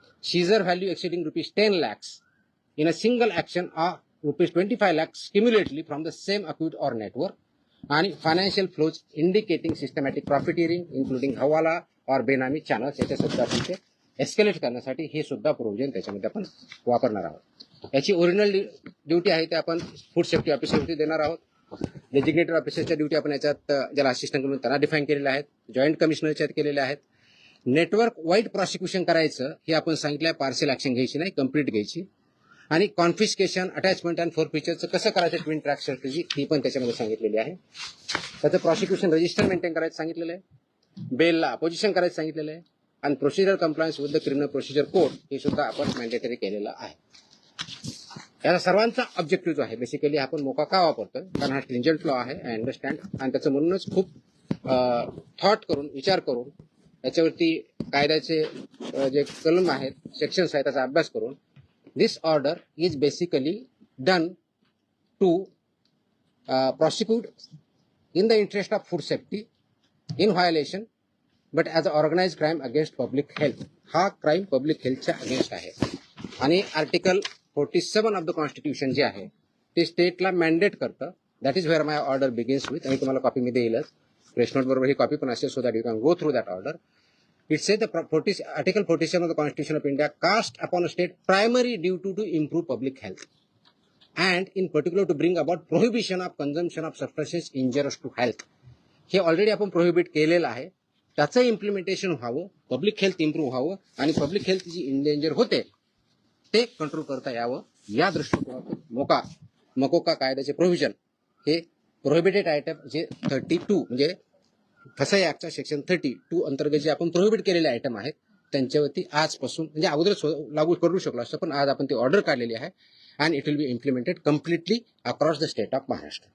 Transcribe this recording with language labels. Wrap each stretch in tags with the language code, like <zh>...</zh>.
<en>Seizure value exceeding ₹10 lakhs in a single action or ₹25 lakhs cumulatively from the same account or network.</en> <mr>आणि</mr> <en>financial flows indicating systematic profiteering including</en> <mr>हवाला और बेनामी channels याच्या सुद्धा आपण ते एस्केलेट करण्यासाठी हे सुद्धा प्रोव्हिजन त्याच्यामध्ये आपण वापरणार आहोत. याची ओरिजिनल ड्युटी आहे ते आपण फूड सेफ्टी ऑफिसरवरती देणार आहोत. डेजिग्नेटेड ऑफिसरच्या ड्युटी आपण याच्यात ज्याला असिस्टंट म्हणून त्यांना डिफाईन केलेल्या आहेत, जॉईंट कमिशनरच्या केलेल्या आहेत. नेटवर्क वाईड प्रॉसिक्युशन करायचं हे आपण सांगितलं आहे, पार्शियल ऍक्शन घ्यायची नाही, कंप्लीट घ्यायची. आणि कॉन्फिस्केशन, अटॅचमेंट अँड फोरफिचरचं कसं करायचं ट्विन ट्रॅक स्ट्रॅटेजी ही पण त्याच्यामध्ये सांगितलेली आहे. त्याचं प्रॉसिक्युशन रजिस्टर मेंटेन करायचं सांगितलेलं आहे, बेलला अपोजिशन करायचं सांगितलेलं आहे आणि</mr> <en>procedure compliance with the criminal procedure code</en> <mr>हे सुद्धा आपण मॅन्डेटरी केलेलं आहे. याचा सर्वांचा ऑब्जेक्टिव्ह जो आहे बेसिकली आपण मोका का वापरतोय कारण हा स्ट्रिंजंट लॉ आहे,</mr> <en>I understand.</en> <mr>आणि त्याचं म्हणूनच खूप थॉट करून विचार करून याच्यावरती कायद्याचे जे कलम आहेत, सेक्शन्स आहेत त्याचा अभ्यास करून</mr> <en>this order is basically done to prosecute in the interest of food safety in violation but as an organized crime against public health.</en> <mr>हा क्राईम पब्लिक हेल्थच्या अगेन्स्ट आहे. आणि</mr> <en>article 47 of the constitution</en> <mr>जे आहे ते स्टेटला मॅन्डेट करतं.</mr> <en>That is where my order begins with.</en> <mr>आणि तुम्हाला copy मी देईलच, press note बरोबर ही कॉपी पण असेल</mr> <en>So that you can go through that order. It says Article 47 of the Constitution of India cast upon a state primary duty to improve public health and in particular to bring about prohibition of consumption of substances injurious to health.</en> <mr>हे already आपण prohibit केलेलं आहे, त्याचं implementation व्हावं, public health improve व्हावं आणि public health जी endanger होते ते कंट्रोल करता यावं या दृष्टिकोनातून मकोका कायद्याचे प्रोव्हिजन हे प्रोहिबिटेड आयटम जे 32 म्हणजे फसाई ऍक्टच्या सेक्शन 32 अंतर्गत जे आपण प्रोहिबिट केलेले आयटम आहेत त्यांच्यावरती आजपासून म्हणजे अगोदरच लागू करू शकलो असतं पण आज आपण ती ऑर्डर काढलेली आहे</mr> <en>And it will be implemented completely across the state of Maharashtra.</en>